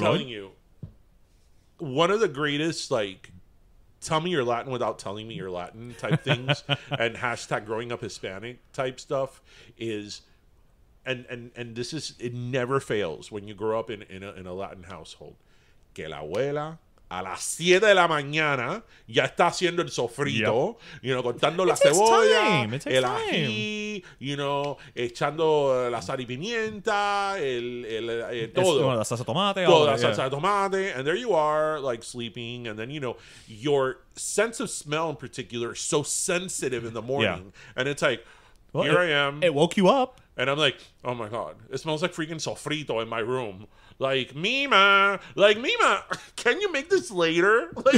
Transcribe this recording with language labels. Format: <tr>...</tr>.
<en>telling you, one of the greatest tell me you're Latin without telling me you're Latin type things and hashtag growing up Hispanic type stuff is, and this is, it never fails when you grow up in a Latin household.</en> <es>Que la abuela a las 7 de la mañana ya está haciendo el sofrito, cortando la cebolla, el ají, echando la sal y pimienta, todo. La salsa de tomate. Toda la salsa de tomate,</es> <en>and there you are, sleeping, and then, your sense of smell in particular is so sensitive in the morning, and it's I am. It woke you up. And I'm like, oh my God, it smells like freaking sofrito in my room. Mima, can you make this later?</en>